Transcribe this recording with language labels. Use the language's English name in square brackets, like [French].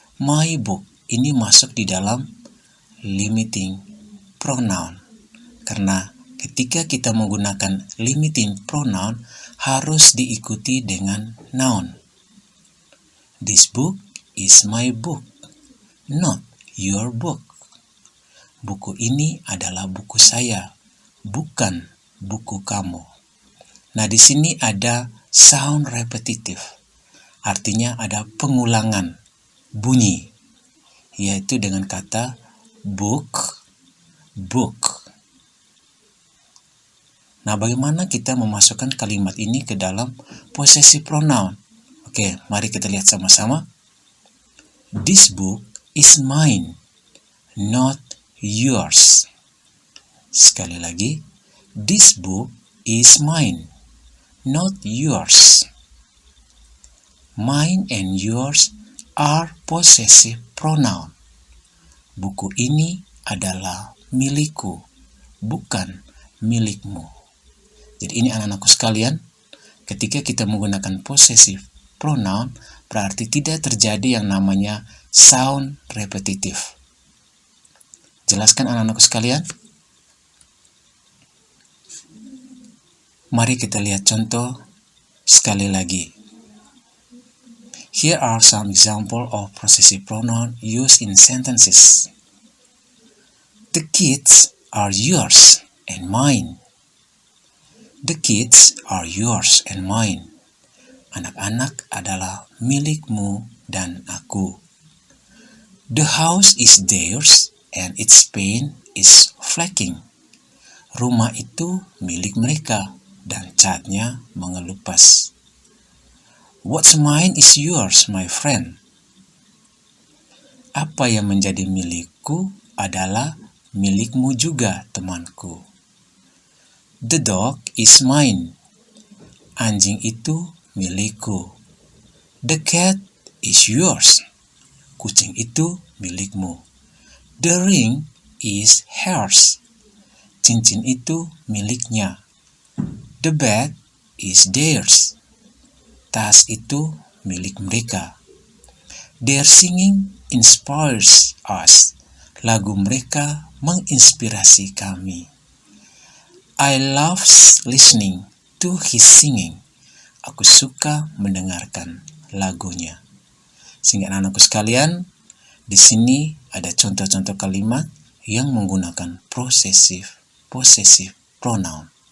[English] My book [Indonesian] ini masuk di dalam limiting pronoun. Karena ketika kita menggunakan limiting pronoun, harus diikuti dengan noun. [English] This book is my book, not your book. [Indonesian] Buku ini adalah buku saya, bukan buku kamu. Nah, di sini ada sound repetitive, artinya ada pengulangan bunyi, yaitu dengan kata book, book. Nah, bagaimana kita memasukkan kalimat ini ke dalam possessive pronoun? Oke, mari kita lihat sama-sama. [English] This book is mine, not yours. [Indonesian] Sekali lagi, [English] this book is mine, not yours. Mine and yours are possessive pronoun. [Indonesian] Buku ini adalah milikku, bukan milikmu. Jadi ini anak-anakku sekalian, ketika kita menggunakan possessive pronoun, berarti tidak terjadi yang namanya sound repetitive. Jelaskan anak-anakku sekalian? Mari kita lihat contoh sekali lagi. [English] Here are some examples of possessive pronoun used in sentences. The kids are yours and mine. The kids are yours and mine. [Indonesian] Anak-anak adalah milikmu dan aku. [English] The house is theirs and its paint is flaking. [Indonesian] Rumah itu milik mereka dan catnya mengelupas. [English] What's mine is yours, my friend. [Indonesian] Apa yang menjadi milikku adalah milikmu juga, temanku. [English] The dog is mine. [Indonesian] Anjing itu milikku. [English] The cat is yours. [Indonesian] Kucing itu milikmu. [English] The ring is hers. [Indonesian] Cincin itu miliknya. [English] The bag is theirs. [Indonesian] Tas itu milik mereka. [English] Their singing inspires us. [Indonesian] Lagu mereka menginspirasi kami. [English] I love listening to his singing. [Indonesian] Aku suka mendengarkan lagunya. Sehingga anak-anakku sekalian, di sini ada contoh-contoh kalimat yang menggunakan possessive pronoun.